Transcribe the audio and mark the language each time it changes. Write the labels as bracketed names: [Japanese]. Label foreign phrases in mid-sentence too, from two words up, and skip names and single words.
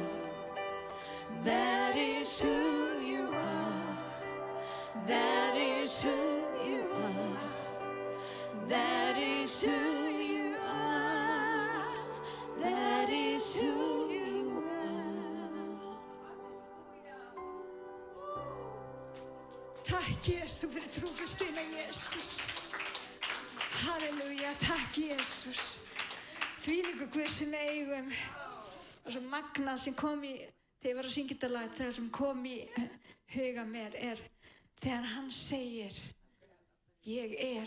[English] That is who you are. That is who you are. That is who you are. That is who you are. [Icelandic] Takk Jesús fyrir trúfastina Jesús. Halleluja, takk Jesús. Þvílíkur Guð sem við eigum. Og svo magnað sem kom í, þegar ég var að syngja þetta lag, það sem kom í huga mér þegar hann segir, ég er.